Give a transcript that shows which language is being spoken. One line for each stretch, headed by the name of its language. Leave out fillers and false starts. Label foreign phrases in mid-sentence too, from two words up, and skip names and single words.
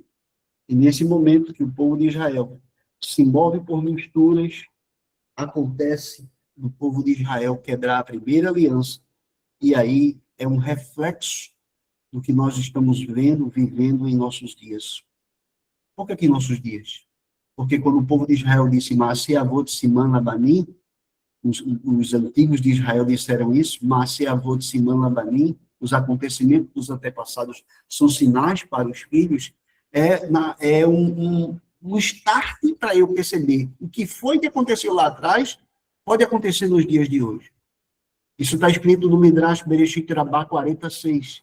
Portuguese: E nesse momento que o povo de Israel se move por misturas, acontece do povo de Israel quebrar a primeira aliança, e aí é um reflexo do que nós estamos vivendo em nossos dias. Por que aqui em nossos dias? Porque quando o povo de Israel disse,
Hebrew: מעשה אבות סימן לבנים,
Portuguese: os antigos de Israel disseram isso,
Hebrew: מעשה אבות סימן לבנים,
Portuguese: os acontecimentos dos antepassados são sinais para os filhos, é um start para eu perceber o que foi que aconteceu lá atrás, pode acontecer nos dias de hoje. Isso está escrito no Midrash Bereshit Rabbah 46.